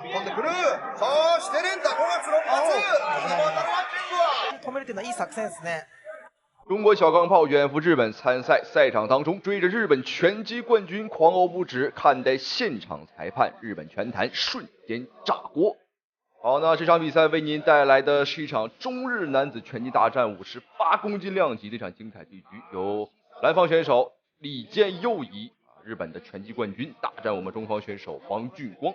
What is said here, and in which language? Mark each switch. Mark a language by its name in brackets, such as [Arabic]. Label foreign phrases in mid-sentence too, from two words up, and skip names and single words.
[Japanese] てくる。そして連打5月6発。日本のランキングは。止めるっていうのはいい作戦ですね。 [Chinese] 中国小钢炮远赴日本参赛，赛场当中追着日本拳击冠军狂殴不止，看待现场裁判，日本拳坛瞬间炸锅。好，那这场比赛为您带来的是一场中日男子拳击大战58公斤量级的一场精彩对局，由蓝方选手李健佑仪日本的拳击冠军大战我们中方选手王俊光。